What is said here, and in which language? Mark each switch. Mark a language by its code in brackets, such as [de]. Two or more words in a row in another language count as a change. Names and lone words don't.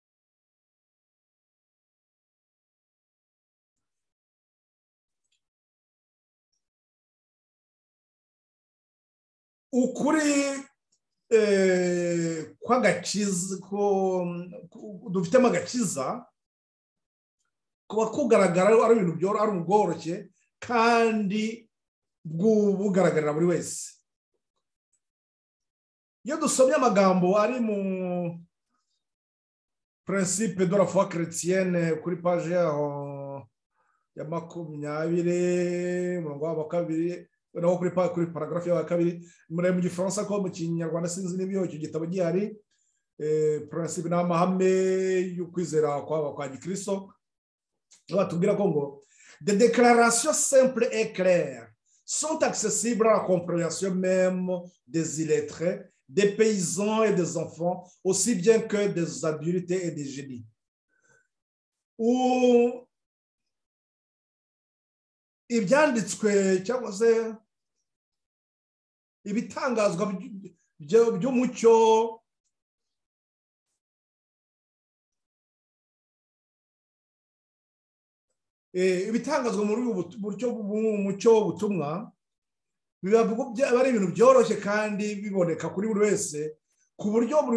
[rw] Ukuri kw'agakiza dufitemo agakiza kuba kugaragara ari ibintu ari ubworoshye kandi bugaragarira buri wese. Iyo dusomye amagambo ari mu principe de la foi chrétienne kuri page yaho ya 20 umurongo wa 2 naho kuri paragraphe ya 2 muri mu gifaransa ko mu kinyarwanda sinzi n'ibyo icyo gitabo gihari, principe n'amahame y'ukwizera kwa Gikristo, batubwira ko ngo [fr] des déclarations simples et claires sont accessibles à la compréhension même des illettrés, des paysans et des enfants, aussi bien que des adultes et des génies. [rw] Ibyanditswe cyangwa se ibitangazwa by'umucyo ibitangazwa muri umucyo w'ubutumwa biba ari ibintu byoroshye kandi biboneka kuri buri wese, ku buryo